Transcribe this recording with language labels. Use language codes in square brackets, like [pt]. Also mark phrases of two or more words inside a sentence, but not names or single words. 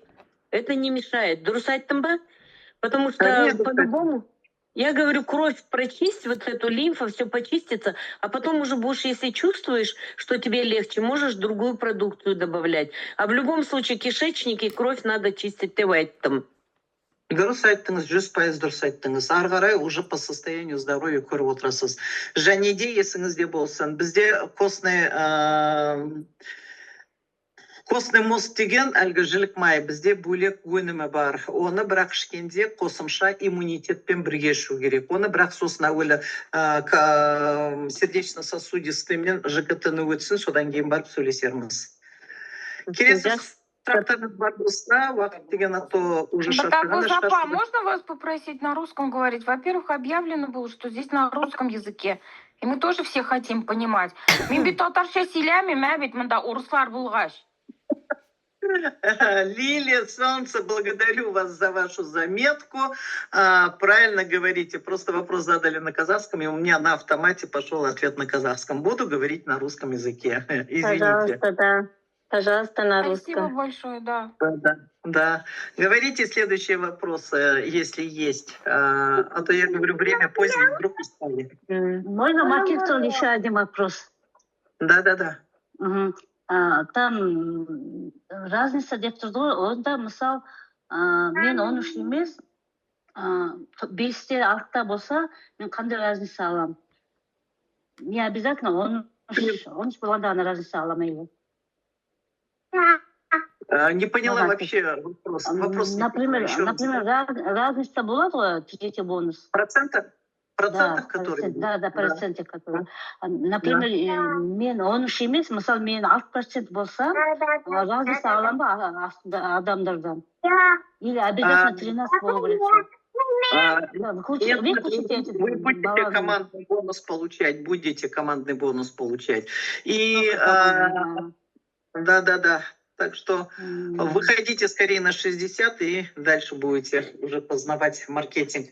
[ru] Это не мешает. Дурсать там ба? Потому что по-любому, я говорю, кровь прочисть, вот эту лимфу, все почистится, а потом уже будешь, если чувствуешь, что тебе легче, можешь другую продукцию добавлять. А в любом случае кишечник и кровь надо чистить там. [kk] Дұрыс айттыңыз, 100% дұрыс айттыңыз. Ары қарай [ru] уже по состоянию здоровья [kk] көріп отырасыз. Және де есіңізде болсын. Бізде [ru] костный мозг [kk] деген әлгі жілік май, бізде бөлек өнімі бар. Оны бірақ ішкенде қосымша иммунитетпен бірге ішу керек. Оны бірақ сосын әуелі сердечно-сосудистыймен ЖКТ-ны өтсін, содан кейін барып сөйлесерміз. Келесі сұрақтарыңыз бар болса, уақыт деген [ru] ато уже [kk] шартыған. [ru] Можно вас попросить на русском говорить? Во-первых, объявлено было, что здесь на русском языке. И мы тоже все хотим понимать. [tt] Мен бит татарша сөйләмим, бит мында урыслар булгач. [ru] Лилия, солнце, благодарю вас за вашу заметку. Правильно говорите, просто вопрос задали на казахском, и у меня на автомате пошел ответ на казахском. Буду говорить на русском языке. Извините. Пожалуйста, да. Пожалуйста, на Спасибо русском. большое, да. Да. Говорите следующие вопросы, если есть. А то я говорю, время позднее, вдруг устали. Можно Макифтон еще один вопрос? Да. Мгм. Там разница [kk] деп тұрды ғой, онда мысал мен 13 емес 5-те 6-та болса мен қандай разница аламын? [ru] Не обязательно [kk] 13 болғанда ғана разница аламын. [ru] Не поняла Ага, вообще вопрос. Вопрос не поняла. Еще раз. Например, разница [kk] болады ғой, [ru] третий бонус. Процентов, Да, которые... да, проценты, которые. Например, [kk] мен 13 емес, мысалы мен 6% болса, разница аламын ба адамдардан? [ru] Или обязательно [kk] 13 болу керек? [ru] Нет, вы будете командный бонус получать, И да. Так что выходите скорее на 60 и дальше будете уже познавать маркетинг.